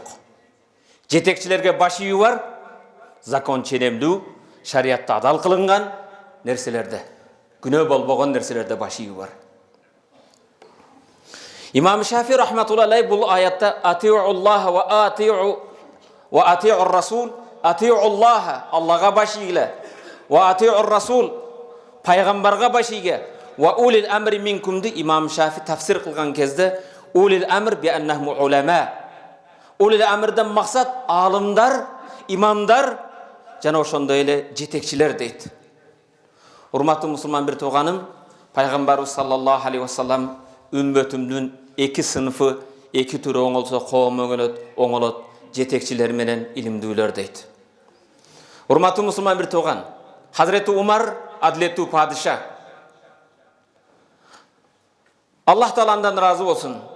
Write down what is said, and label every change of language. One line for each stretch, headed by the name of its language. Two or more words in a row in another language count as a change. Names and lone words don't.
Kyrgyz: Жетекчилерге баш ийүү бар, закон ченемдүү, шариятта адал кылынган нерселерде, күнөө болбогон нерселерде баш ийүү бар. Имам Шафи рахматуллахи бул аятта
Arabic: أطيعوا الله وأطيعوا الرسول,
Kyrgyz: ати'уллаха, Аллага баш ийгиле,
Arabic: وأطيعوا الرسول,
Kyrgyz: пайгамбарга баш ийге,
Arabic: وأولي الأمر
Kyrgyz: минкумди Имам Шафи тафсир кылган кезде
Arabic: أولي الأمر بأنهم علماء.
Kyrgyz: Улил амрдан максат алымдар, имамдар жана ошондой эле жетекчилер дейт. Урматтуу мусулман бир тууганым, Пайгамбарыбыз
Arabic: صلى الله عليه وسلم
Kyrgyz: үммөтүмдүн эки сыныфы, эки түрү оңолсо коом оңолот, жетекчилер менен илимдүүлөр дейт. Урматтуу мусулман бир тууган, Хазіреті Умар адилеттүү падиша. Аллах Тааландан разы болсын.